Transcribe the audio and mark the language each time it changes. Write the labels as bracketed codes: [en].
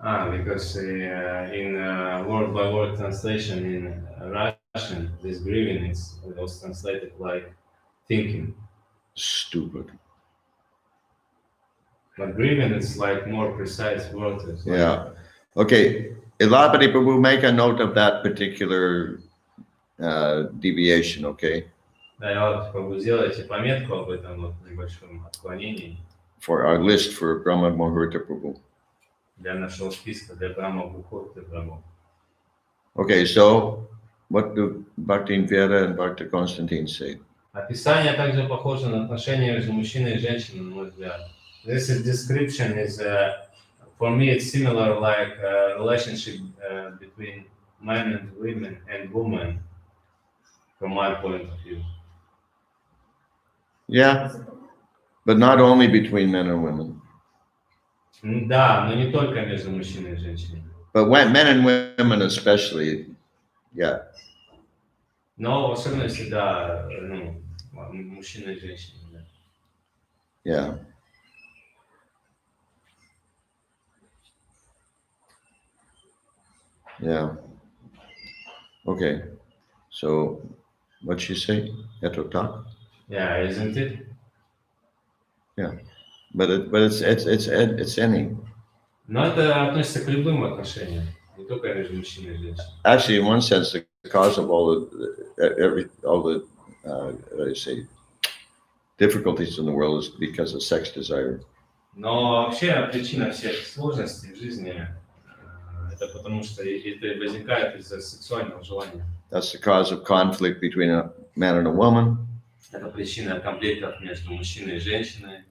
[en] Because in word by word translation in Russian, this grieving was translated like thinking. Stupid. But grieving is like more precise word. Yeah. Okay. Ilapati Prabhu, make a note of that particular deviation, okay? [ru] Да, я вот как бы сделайте пометку об этом вот небольшом отклонении [en] For our list for Brahma Muhurta Prabhu. [ru] для нашего списка для Брахма Мухурты Прабху. [en] Okay, so what do Bhaktin Viera and Bhakta Konstantin say? [ru] Описание также похоже на отношения между мужчиной и женщиной, на мой взгляд. [en] This description is, for me, it's similar like relationship between men and women, from my point of view. Yeah, but not only between men and women. [ru] Да, но не только между мужчиной и женщиной. [en] But when men and women especially, yeah. [ru] Но в особенности, да, ну, мужчина и женщина. Да. [en] Yeah. Yeah. Okay. So, what'd she say? Etota? Yeah, isn't it? Yeah. But it's any. [ru] Но это относится к любым отношениям, не только между мужчиной и женщиной. [en] Actually, in one sense, the cause of all the what do you say, difficulties in the world is because of sex desire. [ru] Но вообще причина всех сложностей в жизни это потому что это возникает из-за сексуального желания. [en] That's the cause of conflict between a man and a woman. [ru] Это причина конфликтов между мужчиной и женщиной.